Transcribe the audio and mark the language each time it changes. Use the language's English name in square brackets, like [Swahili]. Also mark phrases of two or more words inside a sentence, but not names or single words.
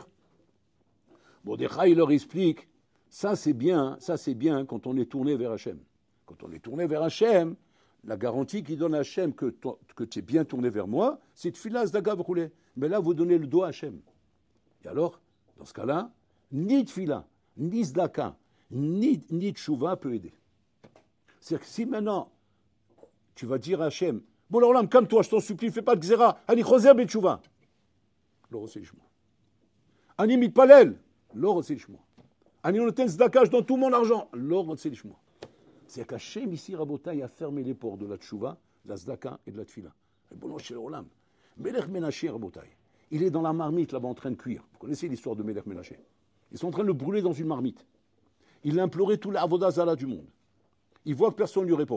[French] Mordechai, il leur explique, ça c'est bien quand on est tourné vers Hachem. Quand on est tourné vers Hachem, la garantie qu'il donne à Hachem que tu es bien tourné vers moi, c'est tfila, zdaka, v'roulé. Mais là, vous donnez le doigt à Hachem. Et alors, dans ce cas-là, ni tfila, ni zdaka, ni tchouva peut aider. C'est-à-dire que si maintenant, tu vas dire à Hachem, bon alors là, calme-toi, je t'en supplie, fais pas de gzera, [Hebrew] אני חוזר בתשובה. לא רוצה לשמוע. אני מתפלל, לא רוצה לשמוע. אני נותן צדקה, [French] je donne tout mon argent, [Hebrew] לא רוצה לשמוע. [French] C'est-à-dire qu'Hachem ici, Rabotai, a fermé les portes de la tchouva, de la zdaka et de la tfila. Et bon, chez l'Olam. Melech Menaché, Rabotai. Il est dans la marmite là-bas en train de cuire. Vous connaissez l'histoire de Melech Menaché. Ils sont en train de le brûler dans une marmite. Il a imploré tous les Avodazala du monde. Il voit que personne ne lui répond.